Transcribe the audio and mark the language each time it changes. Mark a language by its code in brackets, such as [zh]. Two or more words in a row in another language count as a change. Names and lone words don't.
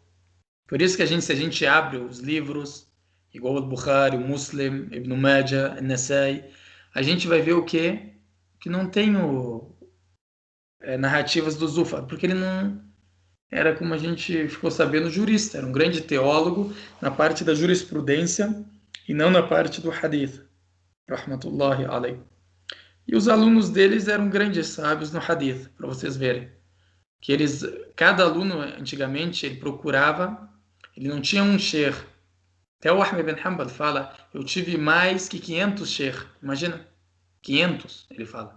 [pt] Por isso que se a gente abre os livros, igual o Bukhari, o Muslim, Ibn Majah, Nasai, a gente vai ver o quê? Que não tem narrativas do Zufar, porque ele não era, como a gente ficou sabendo, jurista, era um grande teólogo na parte da jurisprudência e não na parte do hadith, [ar] رحمة الله عليه. [pt] E os alunos deles eram grandes sábios no hadith, para vocês verem. Que cada aluno, antigamente, ele procurava, ele não tinha um sheikh. Até o Ahmed bin Hanbal fala, eu tive mais que 500 sheikh, imagina. 500, ele fala.